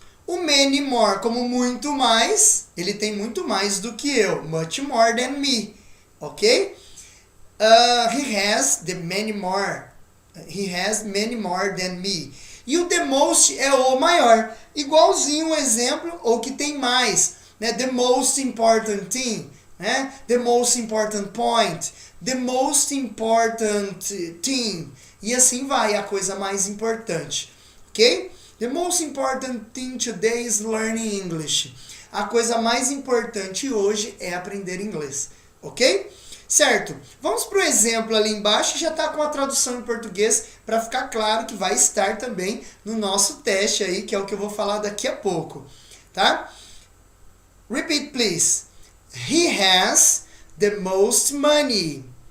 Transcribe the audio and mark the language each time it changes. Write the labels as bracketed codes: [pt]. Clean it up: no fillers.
[pt] O [en] many more, [pt] como muito mais, ele tem muito mais do que eu. [en] Much more than me. Ok? He has many more. He has many more than me. E o the most [pt] é o maior. Igualzinho um exemplo, ou que tem mais. Né? [en] The most important thing. Né? The most important point. The most important thing. [pt] E assim vai, a coisa mais importante. Ok? [en] The most important thing today is learning English. [pt] A coisa mais importante hoje é aprender inglês. Ok? Certo? Vamos para o exemplo ali embaixo, já está com a tradução em português, para ficar claro que vai estar também no nosso teste aí, que é o que eu vou falar daqui a pouco. [en] Tá? Repeat, please. He has the most money.